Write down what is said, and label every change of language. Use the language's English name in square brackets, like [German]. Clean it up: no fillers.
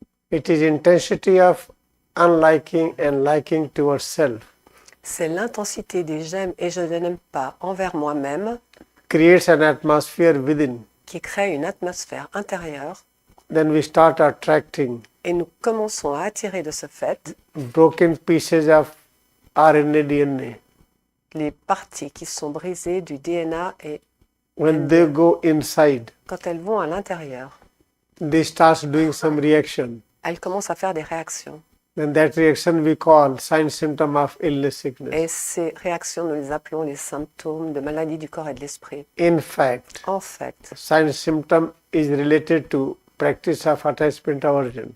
[English] It is intensity of unliking and liking towards self. [French] C'est l'intensité des j'aime et je ne n'aime pas envers moi-même [English] Creates an atmosphere within. [French] qui crée une atmosphère intérieure [English] Then we start attracting [French] et nous commençons à attirer de ce fait [English] broken pieces of RNA, DNA. [French] les parties qui sont brisées du DNA et [English] When they go inside, [French] quand elles vont à l'intérieur, [English] they start doing some reaction. [French] elles commencent à faire des réactions. [English] Then that reaction we call sign symptom of illness, sickness. [French] Et ces réactions, nous les appelons les symptômes de maladie du corps et de l'esprit. [English] In fact, [French] En fait, [English] sign symptom is related to practice of attachment aversion.